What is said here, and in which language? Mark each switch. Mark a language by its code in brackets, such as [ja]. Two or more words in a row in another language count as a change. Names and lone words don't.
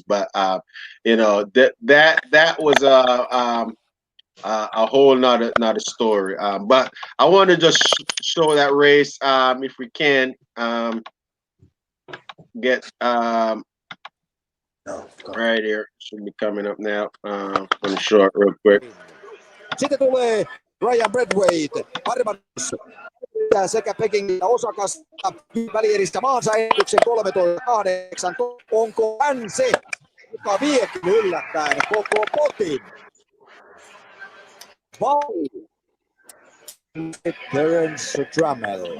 [en] But that was a whole nother story. But I want to just show that race if we can get right here. Should be coming up now. I'm gonna show it real quick. [fi] Sitten tulee Ryan Bradwaite, armannus sekä Pekingin että Osakasta välieristä maansa ennätyksen 13.8. Onko hän se, joka viekin yllättäen koko potin? Vai Terence Trammell?